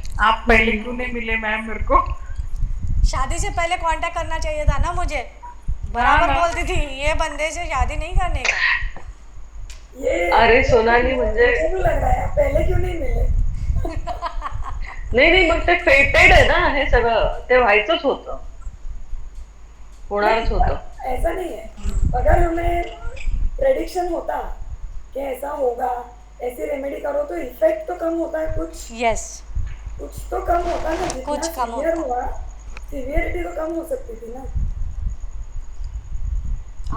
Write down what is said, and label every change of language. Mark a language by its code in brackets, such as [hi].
[hi] आप पहले क्यों नहीं मिले मैम मेरे को? शादी से पहले कांटेक्ट करना चाहिए था ना मुझे, बराबर ना। बोलती थी ये बंदे से शादी नहीं करने का। ये [mr] अरे सोनाली म्हणजे, [hi] मुझे भी लग रहा है आप पहले क्यों नहीं मिले? [mr] नाही नाही, मग ते फेटेड आहे ना हे सगळं, ते व्हायचंच होतं, होणारच होतं। [hi] ऐसा नहीं है, अगर हमें प्रेडिक्शन होता कि ऐसा होगा, ऐसी रेमेडी करो तो इफेक्ट तो कम होता है, [en] yes, [hi] कुछ तो कम होता ना, जितना कुछ कम सीवियर होता। हुआ, सीवियरिटी तो कम हो सकती थी ना।